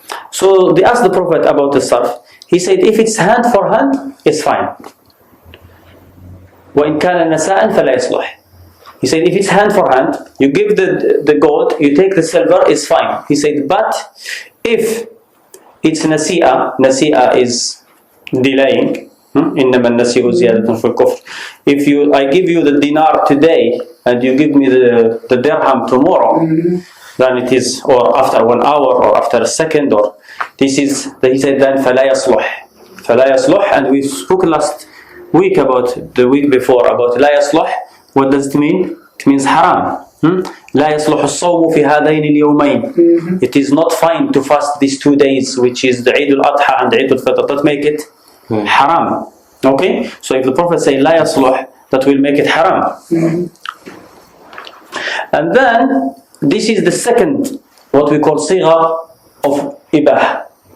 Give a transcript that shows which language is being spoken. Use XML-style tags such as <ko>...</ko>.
<en>So they asked the Prophet about the sarf. He said, if it's hand for hand, it's fine.</en> <ar>وَإِنْ كَانَ نَسَاءً فَلَا يَصْلُحْ.</ar> <en>He said, if it's hand for hand, you give the gold, you take the silver, it's fine. He said, but if it's nasi'a is delaying.</en> <ar>إنما النسيء زيادة في الكفر.</ar> <en>If I give you the dinar today and you give me the dirham tomorrow, then it is, or after 1 hour or after a second, or this is, he said, then</en> <ar>فلا يصلح. فلا يصلح,</ar> <en>and we spoke last week about the week before about</en> <ar>لا يصلح.</ar> <en>What does it mean? It means haram.</en> <ar>لا يصلح الصوم في هذين اليومين.</ar> <en>It is not fine to fast these 2 days, which is the Eid al-Adha and Eid al-Fitr. That make it haram. Okay? So if the Prophet say</en> <ar>لا يصلح,</ar> <en>that will make it haram. And then this is the second, what we call صيغة of إباحة.</en>